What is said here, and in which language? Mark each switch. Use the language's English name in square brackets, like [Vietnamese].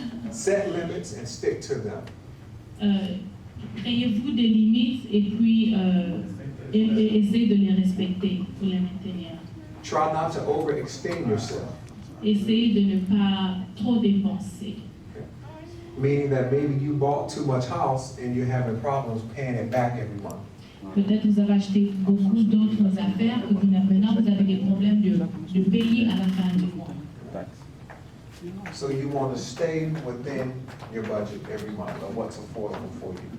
[English] Set limits and stick to them. [French] Créez-vous des limites et puis essayez de les respecter pour les maintenir. [English] Try not to overextend yourself. [French] Essayez de ne pas trop dépenser. [English] Meaning that maybe you bought too much house and you're having problems paying it back every month. [French] Peut-être vous avez acheté beaucoup d'autres affaires que maintenant vous avez des problèmes de payer à la fin du mois. [English] So you want to stay within your budget every month or what's affordable for you.